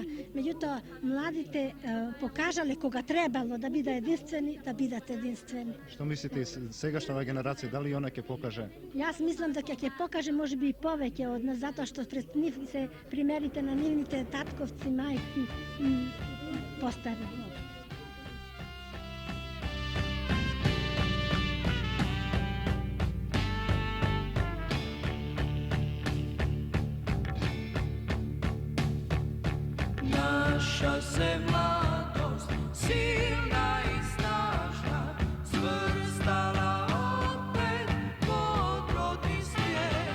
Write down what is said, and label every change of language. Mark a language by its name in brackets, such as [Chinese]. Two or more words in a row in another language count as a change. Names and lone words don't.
[Macedonian] Меѓутоа, младите покажале кога требало да бидат единствени, да бидат единствени. Што мислите сегашната генерација, дали она ќе покаже? Јас мислам дека ќе покаже можеби и повеќе од нас, затоа што пред нив се примерите на нивните татковци, мајки и постари. [Croatian] Naša se mladost silna i snažna svrstala opet pod rodni svijet.